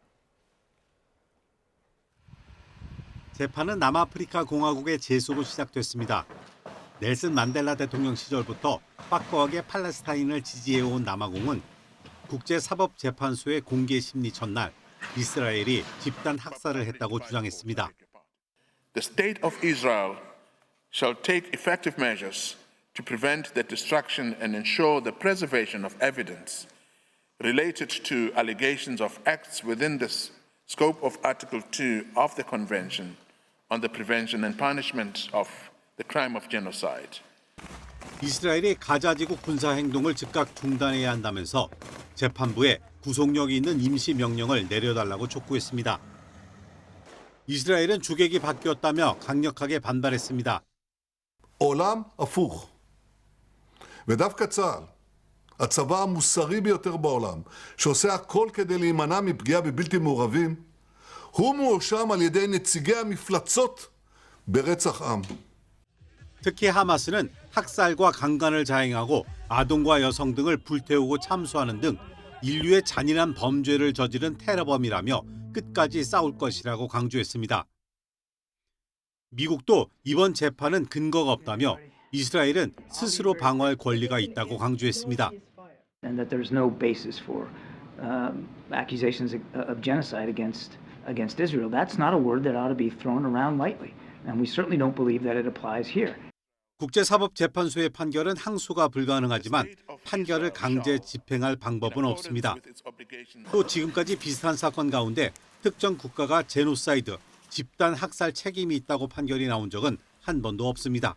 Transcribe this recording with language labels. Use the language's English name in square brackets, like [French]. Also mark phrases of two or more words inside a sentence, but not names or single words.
[Korean] 재판은 남아프리카 공화국의 제소로 시작됐습니다. 넬슨 만델라 대통령 시절부터 빡거하게 팔레스타인을 지지해온 남아공은 국제사법재판소의 공개 심리 첫날 이스라엘이 집단 학살을 했다고 주장했습니다. [English] The state of Israel shall take effective measures to prevent the destruction and ensure the preservation of evidence related to allegations of acts within the scope of Article 2 of the Convention on the Prevention and Punishment of the Crime of Genocide. [Korean] 이스라엘이 가자 지구 군사 행동을 즉각 중단해야 한다면서 재판부에 구속력이 있는 임시 명령을 내려달라고 촉구했습니다. 이스라엘은 주객이 바뀌었다며 강력하게 반발했습니다. [Hebrew] עולם הפוך. ודווקא צה"ל, הצבא המוסרי ביותר בעולם, שעושה הכל כדי להימנע מפגיעה בבלתי מעורבים, הוא מואשם על ידי נציגי המפלצות ברצח עם. [Korean] 특히 하마스는 학살과 강간을 자행하고 아동과 여성 등을 불태우고 참수하는 등 인류의 잔인한 범죄를 저지른 테러범이라며 끝까지 싸울 것이라고 강조했습니다. 미국도 이번 재판은 근거가 없다며 이스라엘은 스스로 방어할 권리가 있다고 강조했습니다. [English] And that there's no basis for accusations of genocide against Israel. That's not a word that ought to be thrown around lightly. And we certainly don't believe that it applies here. [Korean] 국제사법재판소의 판결은 항소가 불가능하지만 판결을 강제 집행할 방법은 없습니다. 또 지금까지 비슷한 사건 가운데 특정 국가가 제노사이드, 집단 학살 책임이 있다고 판결이 나온 적은 한 번도 없습니다.